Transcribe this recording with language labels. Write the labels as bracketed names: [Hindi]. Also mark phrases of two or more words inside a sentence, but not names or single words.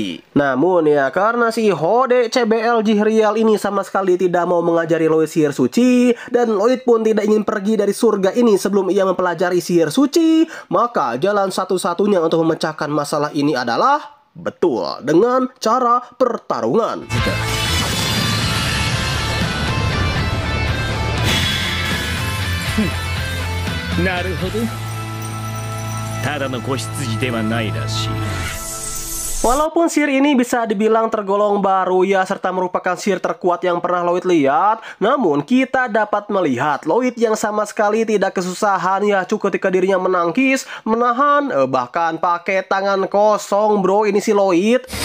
[Indonesian] Namun ya karena si Hode Hode CBL Jihriel ini sama sekali tidak mau mengajari Lloyd sihir suci, dan Lloyd pun tidak ingin pergi dari surga ini sebelum ia mempelajari sihir suci, maka jalan satu-satunya untuk memecahkan masalah ini adalah betul dengan cara pertarungan. [Japanese] なるほど。ただの子羊ではないらしい。 [Indonesian] Walaupun sihir ini bisa dibilang tergolong baru ya, serta merupakan sihir terkuat yang pernah Lloyd lihat, namun kita dapat melihat Lloyd yang sama sekali tidak kesusahan ya ketika dirinya menangkis, menahan, bahkan pakai tangan kosong bro ini si Lloyd.